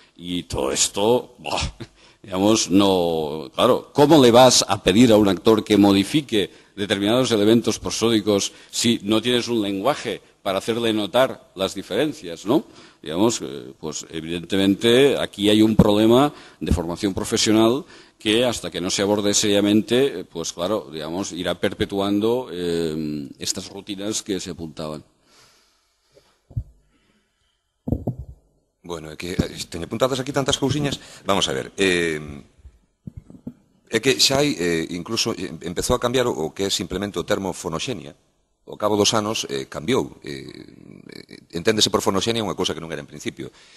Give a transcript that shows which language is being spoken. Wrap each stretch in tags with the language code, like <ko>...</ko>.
<es>Y todo esto, digamos, no, claro, ¿cómo le vas a pedir a un actor que modifique determinados elementos prosódicos si no tienes un lenguaje para hacerle notar las diferencias, ¿no? Digamos, pues evidentemente aquí hay un problema de formación profesional que hasta que no se aborde seriamente, pues claro, digamos, irá perpetuando estas rutinas que se apuntaban.</es> <gl>Bueno, é que teño apuntadas aquí tantas cousiñas. Vamos a ver, é que xa hai, incluso, empezou a cambiar o que é simplemente o termo fonoxenia. Ao cabo dos anos cambiou. Enténdese por fonoxenia unha cousa que non era en principio.</gl>